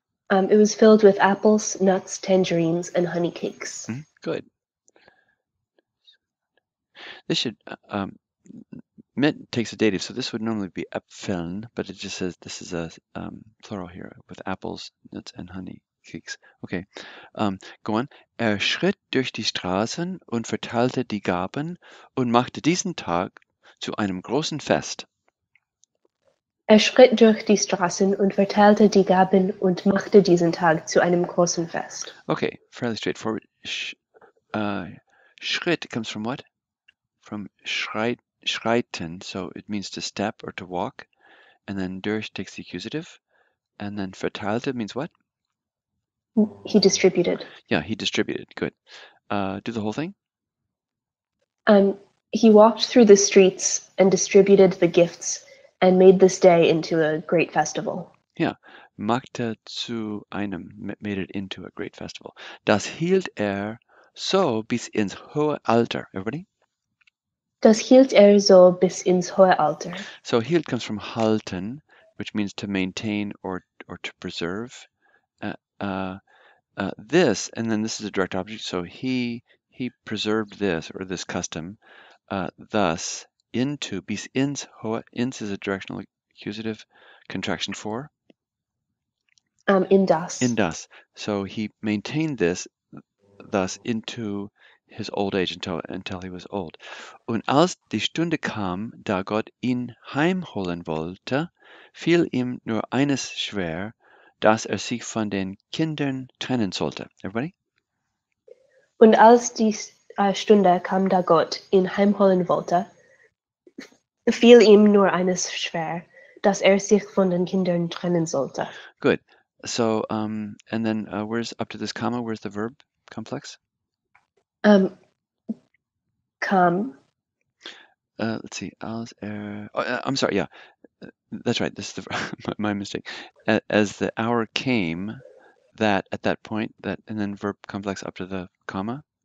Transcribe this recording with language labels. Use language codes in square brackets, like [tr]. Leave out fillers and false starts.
[en] It was filled with apples, nuts, tangerines, and honey cakes. Good. This should mit takes a dative, so this would normally be Äpfeln, but it just says this is a plural here with apples, nuts, and honey cakes. Okay, go on. [de] Schritt durch die Straßen und verteilte die Gaben und machte diesen Tag zu einem großen Fest. Schritt durch die Straßen und verteilte die Gaben und machte diesen Tag zu einem großen Fest. [en] Okay, fairly straightforward. Schritt comes from what? From schreiten, so it means to step or to walk, and then durch takes the accusative, and then verteilte means what? He distributed. Yeah, he distributed. Good. Do the whole thing. He walked through the streets and distributed the gifts and made this day into a great festival. Yeah, [de] machte zu einem, [en] made it into a great festival. [de] Das hielt so bis ins hohe Alter. [en] Everybody? [de] Das hielt so bis ins hohe Alter. [en] So hielt comes from halten, which means to maintain or to preserve. This, and then this is a direct object, so he preserved this, or this custom, thus into, [de] bis ins hohe, [en] ins is a directional accusative contraction for? [de] In das. In das. [en] So he maintained this thus into his old age until he was old. [de] Und als die Stunde kam, da Gott ihn heimholen wollte, fiel ihm nur eines schwer, dass sich von den Kindern trennen sollte. [en] Everybody? [de] Und als die Stunde kam, da Gott ihn heimholen wollte, fiel ihm nur eines schwer, dass sich von den Kindern trennen sollte. [en] Good. So, and then where's up to this comma? Where's the verb complex? [de] Kam. [en] Let's see. Als I'm sorry. Yeah, that's right. This is my mistake. As the hour came, that at that point, that and then verb complex up to the comma.